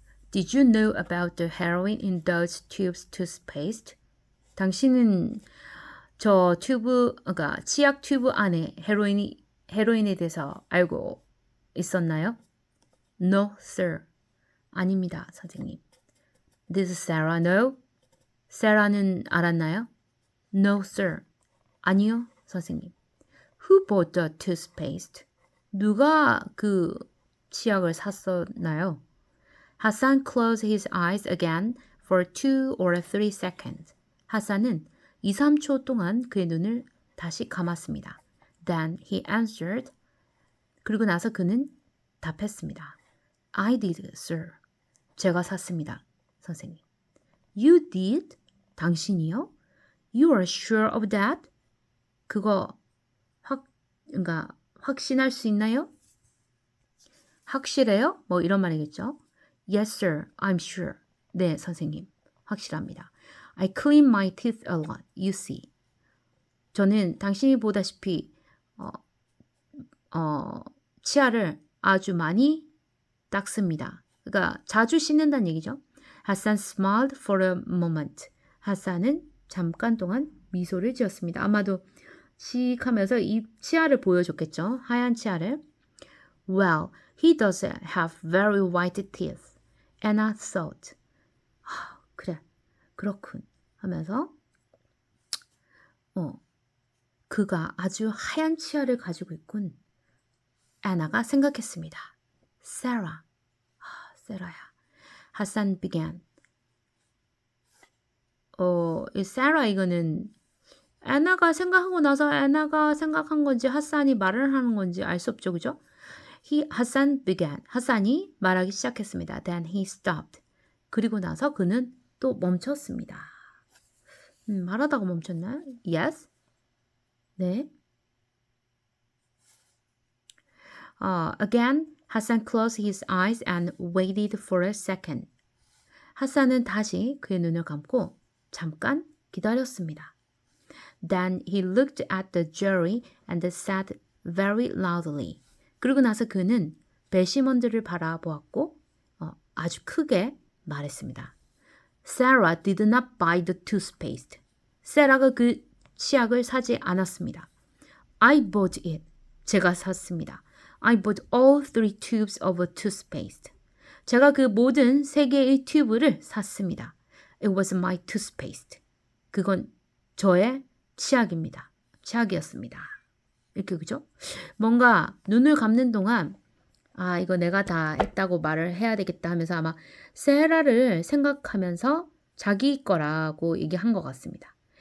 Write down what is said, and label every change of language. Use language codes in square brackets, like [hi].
[en] Did you know about the heroin in those tubes toothpaste? [ko] 당신은 저 그러니까 치약 튜브 안에 헤로인에 대해서 알고 있었나요? [en] No, sir. [ko] 아닙니다, 선생님. [en] Did Sarah know? [ko] Sarah는 알았나요? [en] No, sir. [ko] 아니요, 선생님. [en] Who bought the toothpaste? [ko] 누가 그 치약을 샀었나요? [en] Hassan closed his eyes again for 2 or 3 seconds. [ko] 하산은 2, 3초 동안 그의 눈을 다시 감았습니다. [en] Then he answered. [ko] 그리고 나서 그는 답했습니다. [en] I did, sir. [ko] 제가 샀습니다, 선생님. [en] You did? [ko] 당신이요? [en] You are sure of that? [ko] 그거 그러니까 확신할 수 있나요? 확실해요? 뭐 이런 말이겠죠. [en] Yes, sir. I'm sure. [ko] 네, 선생님. 확실합니다. [en] I clean my teeth a lot. You see. [ko] 저는 당신이 보다시피 치아를 아주 많이 닦습니다. 그러니까 자주 씻는다는 얘기죠. [en] 하산 smiled for a moment. [ko] 하산은 잠깐 동안 미소를 지었습니다. 아마도 씩 하면서 이 치아를 보여줬겠죠. 하얀 치아를. [en] Well, he does have very white teeth. Anna thought. [ko] 그래, 그렇군 하면서 그가 아주 하얀 치아를 가지고 있군. 애나가 생각했습니다. Sarah. 세라야. 하산 [en] began. [ko] 이 세라 이거는 애나가 생각하고 나서 애나가 생각한 건지 하산이 말을 하는 건지 알 수 없죠. 그죠? 하산 [en] began. [ko] 하산이 말하기 시작했습니다. [en] Then he stopped. [ko] 그리고 나서 그는 또 멈췄습니다. 말하다가 멈췄나요? [en] Yes? [ko] 네. [en] Again, 하산 closed his eyes and waited for a second. [ko] 하산은 다시 그의 눈을 감고 잠깐 기다렸습니다. [en] Then he looked at the jury and said very loudly. [ko] 그리고 나서 그는 배심원들을 바라보았고 아주 크게 말했습니다. [en] Sarah did not buy the toothpaste. [ko] 세라가 그 치약을 사지 않았습니다. [en] I bought it. [ko] 제가 샀습니다. [en] I bought all 3 tubes of a toothpaste. [ko] 제가 그 모든 3개의 튜브를 샀습니다. [en] It was my toothpaste. [ko] 그건 저의 치약입니다. 치약이었습니다. 이렇게 그죠? 뭔가 눈을 감는 동안 이거 내가 다 했다고 말을 해야 되겠다 하면서 아마 세라를 생각하면서 자기 거라고 얘기한 것 같습니다.